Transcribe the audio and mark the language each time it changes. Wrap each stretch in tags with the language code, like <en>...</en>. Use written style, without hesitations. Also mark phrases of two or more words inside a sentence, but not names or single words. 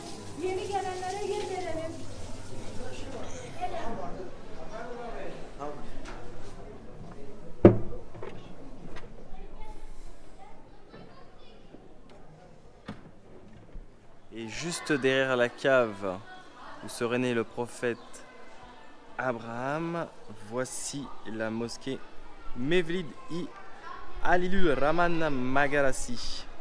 <tr>Yeni gelenlere yer verelim.</tr> <fr>Et juste derrière la cave où serait né le prophète Abraham, voici la mosquée Mevlid-i Halilur Rahman Magarasi.</fr>